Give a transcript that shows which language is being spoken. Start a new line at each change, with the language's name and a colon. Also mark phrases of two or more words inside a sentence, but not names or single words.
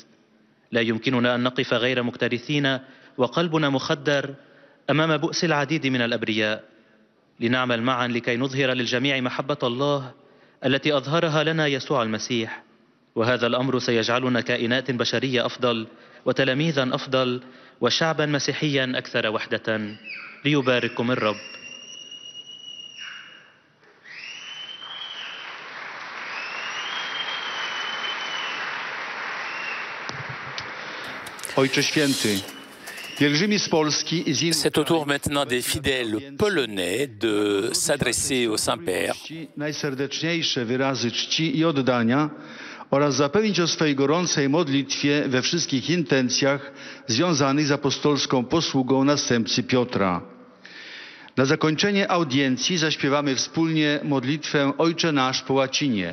Arabic: لا يمكننا أن نقف غير مكترثين وقلبنا مخدر أمام بؤس العديد من الأبرياء. لنعمل معا لكي نظهر للجميع محبة الله التي أظهرها لنا يسوع المسيح، وهذا الأمر سيجعلنا كائنات بشرية أفضل وتلاميذا أفضل وشعبا مسيحيا أكثر وحدة. ليبارككم الرب.
Polish: Ojcze Święty, pielgrzymi z Polski i z innych
French: C'est au tour maintenant des fidèles polonais de s'adresser au Saint-Père.
Polish: najserdeczniejsze wyrazy czci i oddania oraz zapewnić o swej gorącej modlitwie we wszystkich intencjach związanych z apostolską posługą następcy Piotra. Na zakończenie audiencji zaśpiewamy wspólnie modlitwę Ojcze Nasz po łacinie.